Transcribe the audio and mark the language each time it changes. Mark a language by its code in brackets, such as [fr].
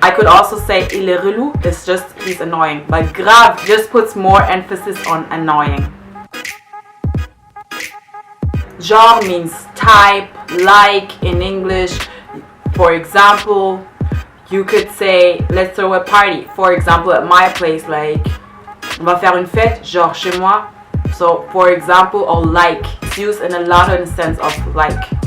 [en] I could also say [fr] il est relou, [en] it's just he's annoying. But grave just puts more emphasis on annoying. Genre means type, like in English. For example, you could say, let's throw a party. For example, at my place, like, [fr] on va faire une fête, genre chez moi. [en] So, for example, or like, it's used in a lot of the sense of like.